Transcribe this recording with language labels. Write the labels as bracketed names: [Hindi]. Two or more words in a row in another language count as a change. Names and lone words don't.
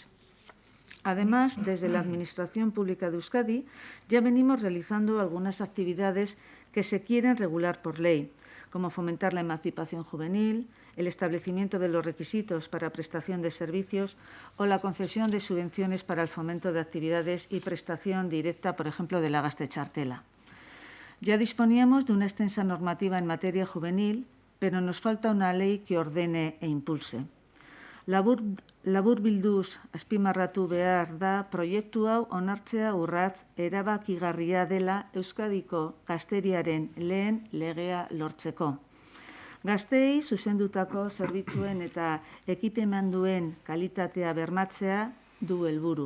[Spanish] Además, desde la Administración Pública de Euskadi ya venimos realizando algunas actividades que se quieren regular por ley, como fomentar la emancipación juvenil, el establecimiento de los requisitos para prestación de servicios o la concesión de subvenciones para el fomento de actividades y prestación directa, por ejemplo, de la gaztetxartela. Ya disponíamos de una extensa normativa en materia juvenil, pero nos falta una ley que ordene e impulse. [Basque] Laburbilduz azpimarratu behar da proiektu hau onartzea urrats erabakigarria dela Euskadiko gazteriaren lehen legea lortzeko. Gazteei zuzendutako zerbitzuen eta ekipamenduen kalitatea bermatzea du helburu.